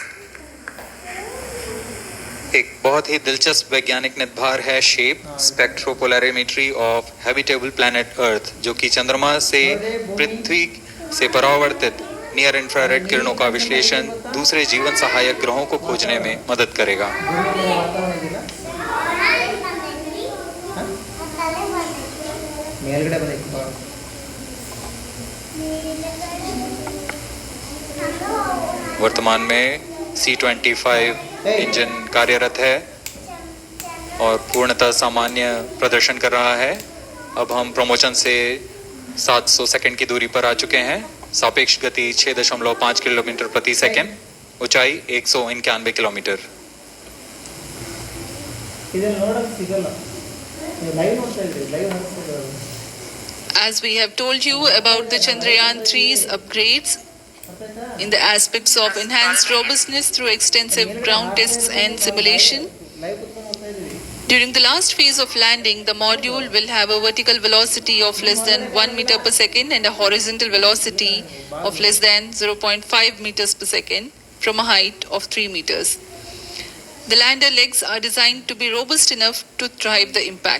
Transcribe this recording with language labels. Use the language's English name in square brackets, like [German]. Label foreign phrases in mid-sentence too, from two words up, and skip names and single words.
[Hindi] एक बहुत ही दिलचस्प वैज्ञानिक निर्धार है शेप स्पेक्ट्रोपोलैरिमेट्री ऑफ हैबिटेबल प्लैनेट अर्थ, जो कि चंद्रमा से पृथ्वी से परावर्तित [English] near infrared [Hindi] किरणों का विश्लेषण दूसरे जीवन सहायक ग्रहों को खोजने में मदद करेगा। [Kannada] ಮೇಲ್ಗಡೆ ಬಂದೈತಿ [Hindi] वर्तमान में C-25 इंजन कार्यरत है और पूर्णतः सामान्य प्रदर्शन कर रहा है। अब हम प्रमोशन से 700 सेकंड की दूरी पर आ चुके हैं। सापेक्ष गति 6.5 किलोमीटर प्रति सेकंड, ऊंचाई 191 किलोमीटर। [Kannada] ಇದನ್ನ ನೋಡಕ್ ಸಿಗಲ್ಲ, ಲೈವ್ ನೋಡ್ತಾ ಇದ್ರಿ, ಲೈವ್ ನೋಡ್ತಾ. [English] As we have told you about the Chandrayaan 3's upgrades in the aspects of enhanced robustness through extensive ground tests and simulation, [Kannada] ಲೈವ್ ಕುತ್ಕೊಂಡು ನೋಡ್ತಾ ಇದ್ರಿ. [English] during the last phase of landing, the module will have a vertical velocity of less than 1 meter per second and a horizontal velocity of less than 0.5 meters per second from a height of 3 meters. The lander legs are designed to be robust enough to thrive the impact.